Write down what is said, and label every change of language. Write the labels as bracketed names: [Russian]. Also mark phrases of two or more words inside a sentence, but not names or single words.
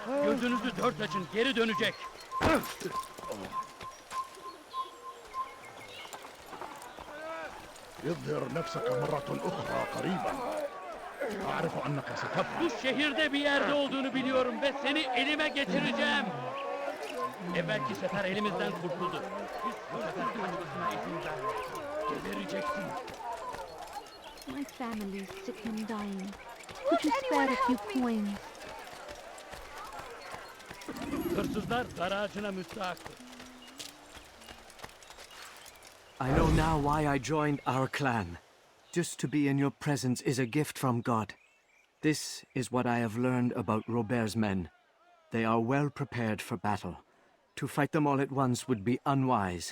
[Turkish] Gözünüzü dört açın, geri dönecek. [Arabic] اظهر نفسك مرة أخرى قريبا. أعرف أنك ستبقى. [Turkish] Bu şehirde bir yerde olduğunu biliyorum ve seni elime geçireceğim. Evvelki sefer elimizden kurtuldu. Biz bu sefer kaçmasına izin vermeyiz. Gebereceksin. [English] My family is sick and dying. Could you spare a few coins? [Turkish] Hırsızlar garajına müstahaktır. [English] I know now why I joined our clan. Just to be in your presence is a gift from God. This is what I have learned about Robert's men. They are well prepared for battle. To fight them all at once would be unwise.